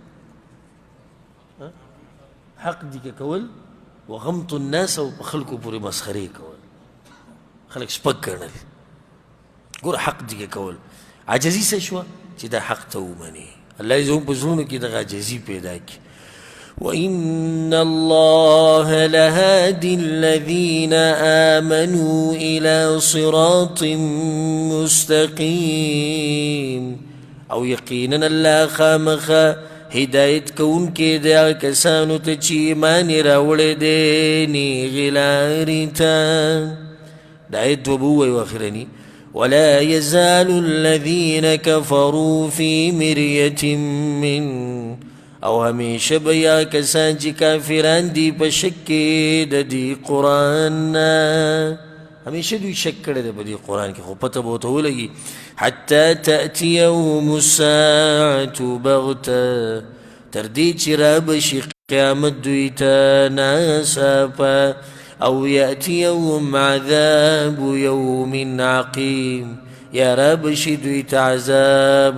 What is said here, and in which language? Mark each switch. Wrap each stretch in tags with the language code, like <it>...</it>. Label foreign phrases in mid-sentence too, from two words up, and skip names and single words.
<ps>حق دي که کول</ps> <ar>وغمط الناس</ar> <ps>او په خلکو پورې مسخرې کول خلک سپک ګڼل ګوره حق دي که کول عاجزي څه شوه چې دا حق ته ومنې الله یې زموږ په زړونو کې دغه عاجزي پیدا کړي</ps> <ar>وإن الله لهادي الذين آمنوا إلى صراط مستقيم</ar> <ps>او یقینا الله خامخا هدایت کون کې دا کسانو ته چې ایمان یې راوړی دی نیغې لارې ته دا آیت دوه به ووایو اخرني</ps> <ar>ولا يزال الذين كفروا في مرية من</ar> <ps>او همیشه به یا کسان چې کافران دي په شک کې د دې قرآن نه همیشه دوی شک کړی دی په دې قرآن کې خو پته به ورته ولګي</ps> <ar>حتی تأتیهم الساعة بغته</ar> <ps>تر دې چې رابشي قیامت دوی ته ناڅاپه او</ps> <ar>یأتیهم عذاب یوم عقیم</ar> <ps>یا رابشي دوی ته عذاب</ps>